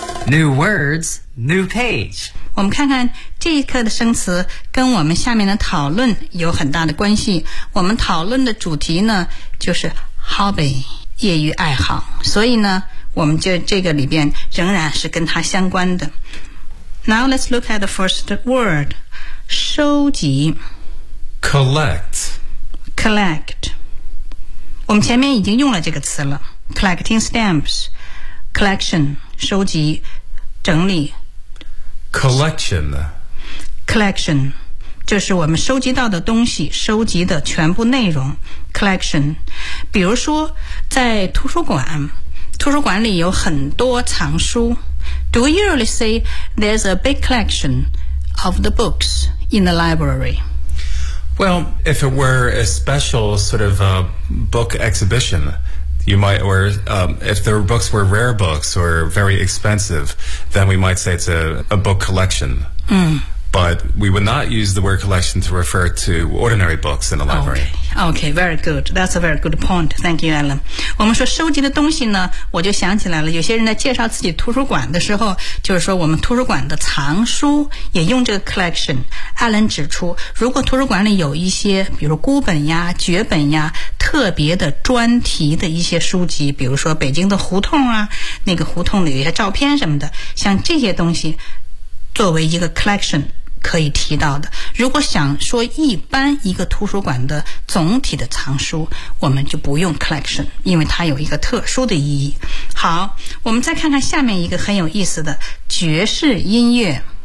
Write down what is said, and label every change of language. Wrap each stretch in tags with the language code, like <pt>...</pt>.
<en>New words, new page.</en> <zh>我们看看这一课的生词跟我们下面的讨论有很大的关系。我们讨论的主题呢就是 hobby, 业余爱好。所以呢我们就这个里边仍然是跟它相关的。</zh> <en>Now let's look at the first word, 收集 Collect Collect 我们前面已经用了这个词了 Collecting stamps Collection 收集整理 Collection</en> <zh>Collection 就是我们收集到的东西收集的全部内容 Collection 比如说在图书馆图书馆里有很多藏书</zh> <en>Do you really say there's a big collection of the books in the library? Well, if it were a special sort of a book exhibition, you might, or if the books were rare books or very expensive, then we might say it's a book collection. Mm. But we would not use the word collection to refer to ordinary books in the library. Okay. Okay, very good. That's a very good point. Thank you, Alan.</en> <zh>我们说收集的东西呢，我就想起来了。有些人在介绍自己图书馆的时候，就是说我们图书馆的藏书也用这个 collection。 Alan 指出，如果图书馆里有一些，比如孤本呀、绝本呀、特别的专题的一些书籍，比如说北京的胡同啊，那个胡同里有一些照片什么的，像这些东西作为一个 collection 可以提到的如果想说一般一个图书馆的总体的藏书我们就不用 collection 因为它有一个特殊的意义好我们再看看下面一个很有意思的爵士音乐</zh>